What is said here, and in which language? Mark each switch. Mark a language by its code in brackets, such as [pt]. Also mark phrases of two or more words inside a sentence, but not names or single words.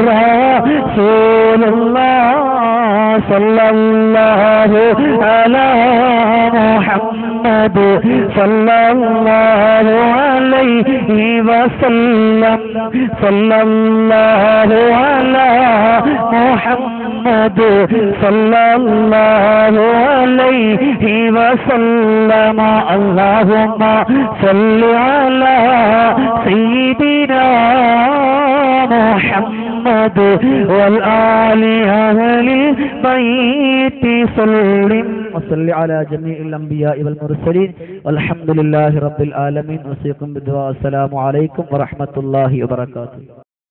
[ar] رسول الله صلى الله على محمد صلى الله عليه وسلم صلى الله على محمد صلى الله عليه وسلم اللهم صل على سيدنا محمد والآل أهل البيت سلم وصل على جميع الأنبياء والمرسلين والحمد لله رب العالمين. وصيكم بالدعاء. السلام عليكم ورحمة الله وبركاته.